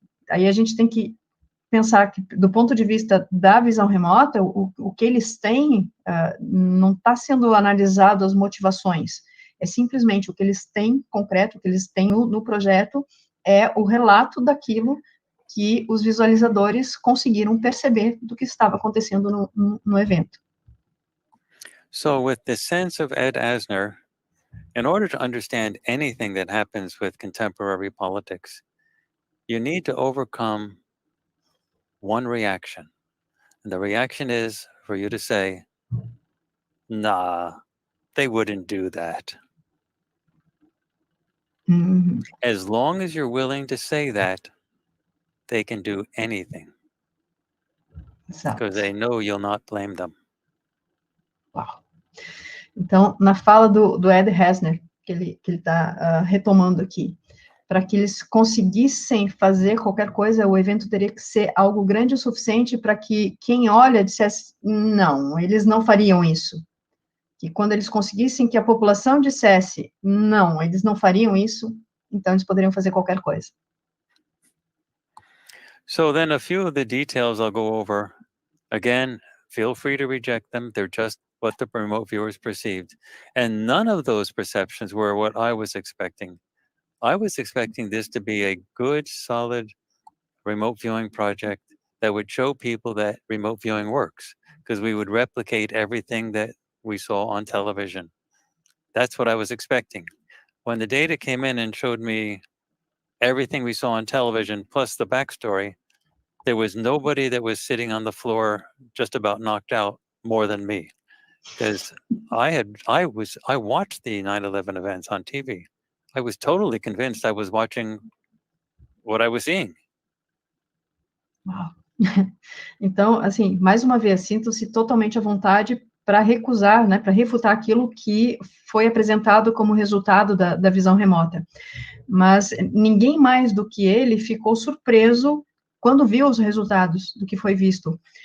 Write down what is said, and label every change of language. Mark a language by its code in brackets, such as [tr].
[pt] Aí a gente tem que pensar que, do ponto de vista da visão remota, o que eles têm não está sendo analisado as motivações, é simplesmente o que eles têm concreto, o que eles têm no projeto, é o relato daquilo que os visualizadores conseguiram perceber do que estava acontecendo no evento. [en] So with the sense of Ed Asner, in order to understand anything that happens with contemporary politics, you need to overcome one reaction. And the reaction is for you to say, nah, they wouldn't do that. Mm-hmm. As long as you're willing to say that, they can do anything. Because they know you'll not blame them. Uau. [pt] Então, na fala do Ed Asner, que ele está retomando aqui, para que eles conseguissem fazer qualquer coisa, o evento teria que ser algo grande o suficiente para que quem olha dissesse, não, eles não fariam isso, que quando eles conseguissem que a população dissesse, não, eles não fariam isso, então eles poderiam fazer qualquer coisa. [en] So then a few of the details I'll go over. Again, feel free to reject them. They're just what the remote viewers perceived. And none of those perceptions were what I was expecting. I was expecting this to be a good, solid remote viewing project that would show people that remote viewing works, because we would replicate everything that we saw on television. That's what I was expecting. When the data came in and showed me everything we saw on television plus the backstory, there was nobody that was sitting on the floor just about knocked out more than me, because I watched the 9/11 events on TV. I was totally convinced I was watching what I was seeing. Uau. [pt] Então, assim, mais uma vez, sinto-se totalmente à vontade para recusar, né, para refutar aquilo que foi apresentado como resultado da visão remota. Mas ninguém mais do que ele ficou surpreso quando viu os resultados do que foi visto.